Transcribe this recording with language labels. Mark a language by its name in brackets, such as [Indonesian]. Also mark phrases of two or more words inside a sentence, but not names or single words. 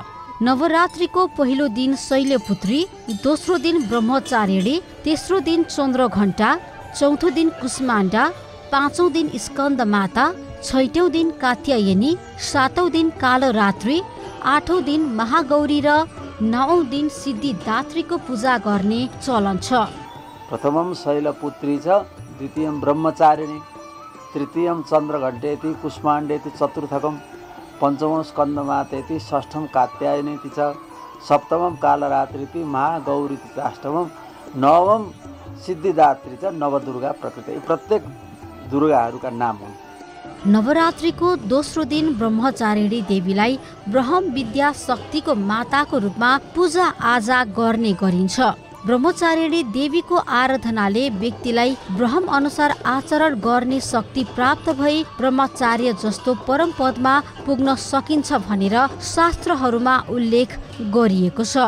[Nepali] नवरात्रिको पहिलो दिन शैलपुत्री, दोस्रो दिन ब्रह्मचारिणी, तेस्रो दिन चन्द्रघण्टा, चौथो दिन कुष्माण्डा, पाँचौं दिन स्कन्द माता, छैटौं दिन कात्यायनी, सातौं दिन कालरात्रि, आठौं दिन महागौरी र नौं दिन सिद्धिदात्रीको पूजा गर्ने चलन छ। [Sanskrit] प्रथमं शैलपुत्री छ, द्वितीयं ब्रह्मचारिणी, तृतीयं चन्द्रघण्टेति, कुष्माण्डेति चतुर्थकं, पञ्चमं स्कन्दमातेति, षष्ठं कात्यायनीति छ, सप्तमं कालरात्रिति, महागौरीति च अष्टमं, नवम सिद्धिदात्री च नवदुर्गा प्रकृति। [Nepali] प्रत्येक दुर्गाहरूका नाम हुन्। नवरात्रिको दोस्रो दिन ब्रह्मचारिणी देवीलाई ब्रह्म विद्या शक्तिको माताको रूपमा पूजा आजा गर्ने गरिन्छ। ब्रह्मचारिणी देवीको आराधनाले व्यक्तिलाई ब्रह्म अनुसार आचरण गर्ने शक्ति प्राप्त भई ब्रह्मचार्य जस्तो परम पदमा पुग्न सकिन्छ भनेर शास्त्रहरूमा उल्लेख गरिएको छ।